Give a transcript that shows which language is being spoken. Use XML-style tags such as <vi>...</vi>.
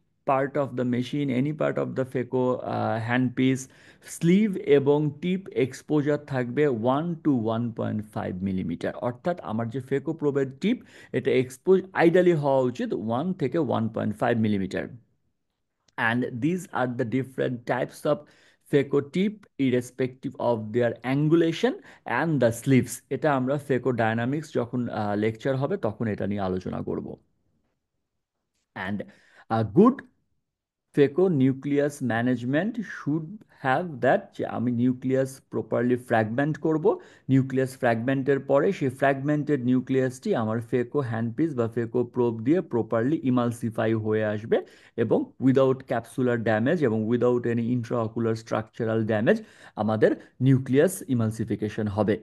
<en>Part of the machine, any part of the phaco hand piece, sleeve এবং tip exposure থাকবে 1 to 1.5 millimetre.</en> <bn>অর্থাৎ আমার যে ফেকো প্রোবের টিপ, এটা এক্সপোজ আইডিয়ালি হওয়া উচিত 1 থেকে 1.5 millimetre.</bn> <en>And these are the different types of phaco tip irrespective of their angulation and the sleeves.</en> <bn>এটা আমরা phaco dynamics যখন লেকচার হবে তখন এটা নিয়ে আলোচনা করব।</bn> <en>And a good phaco nucleus management should have that,</en> <bn>যে আমি নিউক্লিয়াস প্রপারলি ফ্র্যাগমেন্ট করব। নিউক্লিয়াস ফ্র্যাগমেন্টের পরে সেই ফ্র্যাগমেন্টেড নিউক্লিয়াসটি আমার ফেকো হ্যান্ডপিস বা ফেকো প্রোব দিয়ে প্রপারলি ইমালসিফাই হয়ে আসবে এবং উইদাউট ক্যাপসুলার ড্যামেজ এবং without any intraocular structural damage আমাদের নিউক্লিয়াস ইমালসিফিকেশন হবে।</bn>